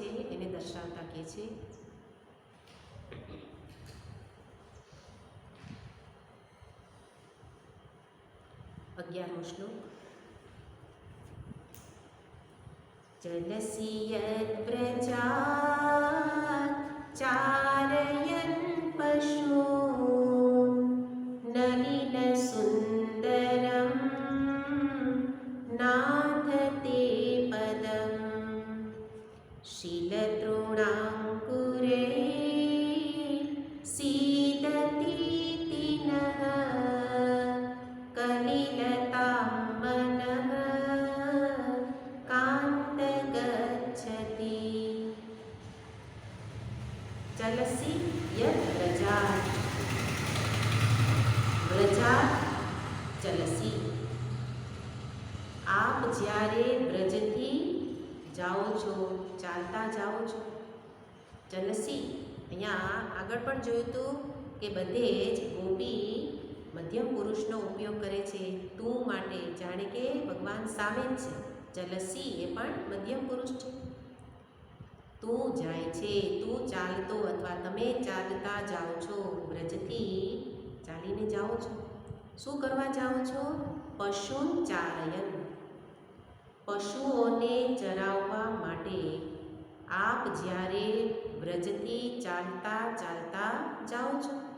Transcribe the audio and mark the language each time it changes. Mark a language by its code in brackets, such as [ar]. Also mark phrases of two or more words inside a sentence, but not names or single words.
[gu] એને દર્શાવતા કહે છે 11મો શ્લોક. [sa] जलसी यत प्रजात चारयन् पशून् नलिनसुन्दरं नाथ ते पदम् शीलतृणाङ्कुरैः सीदतीति नः कलिलतां मनः कान्त गच्छति चलसि यत् व्रजात् व्रजात् चलसि आप [gu] જ્યારે વ્રજથી જાઓ છો ચાલતા જાઓ છો ચલસી અહીંયા આગળ પણ જોયું હતું કે બધે જ ગોપી મધ્યમ પુરુષનો ઉપયોગ કરે છે તું માટે જાણે કે ભગવાન સામે જ છે ચલસી એ પણ મધ્યમ પુરુષ છે તું જાય છે તું ચાલતો અથવા તમે ચાલતા જાઓ છો વ્રજથી ચાલીને જાઓ છો શું કરવા જાઓ છો [sa] पशून चारयन [gu] પશુઓને ચરાવવા માટે આપ જ્યારે વ્રજથી ચાલતા ચાલતા જાઓ છો